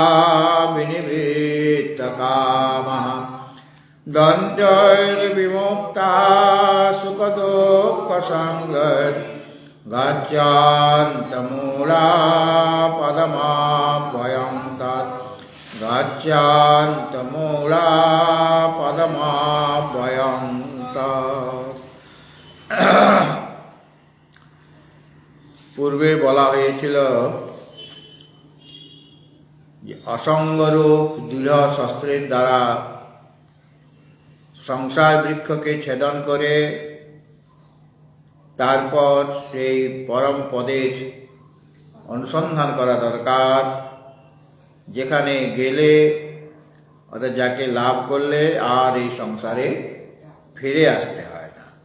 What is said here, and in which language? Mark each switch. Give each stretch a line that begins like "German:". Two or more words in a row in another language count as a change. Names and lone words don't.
Sanskrit: विनिवृत्तकामः द्वन्द्वैर्विमुक्ता सुखदुःखसंगत् गच्छन्तमूला पदमाभयं तत् गच्छन्तमूला पदमाभयं तत्।
Bangla: পূর্বে বলা হয়েছিল যে অসঙ্গরূপ দৃঢ় শস্ত্রের দ্বারা সংসার বৃক্ষকে ছেদন করে তারপর সেই পরম পদের অনুসন্ধান করা দরকার, যেখানে গেলে অর্থাৎ যাকে লাভ করলে আর এই সংসারে ফিরে আসতে হয় না।